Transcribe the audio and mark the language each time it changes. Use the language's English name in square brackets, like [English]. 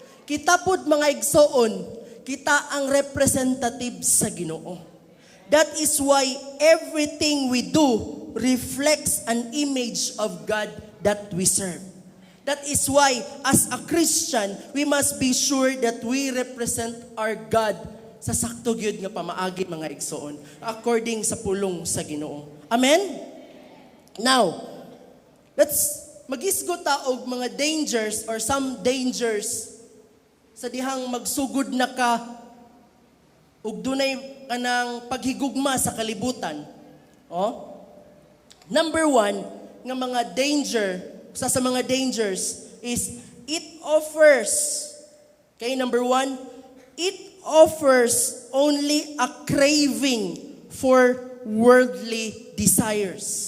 [Cebuano] Kita pod mga igsoon, kita ang representative sa Ginoo. [English] That is why everything we do reflects an image of God that we serve. That is why, as a Christian, we must be sure that we represent our God [Cebuano] sa sakto gyud nga pamaagi mga igsoon, [English] according [Cebuano] sa pulong sa Ginoo. [English] Amen? [Cebuano] Now, let's magisgot ta og mga dangers or some dangers sa dihang magsugod na ka ug dunay kanang paghigugma sa kalibutan. [English] Number 1 nga mga danger, sa mga dangers is it offers. Okay, number 1, it offers only a craving for worldly desires.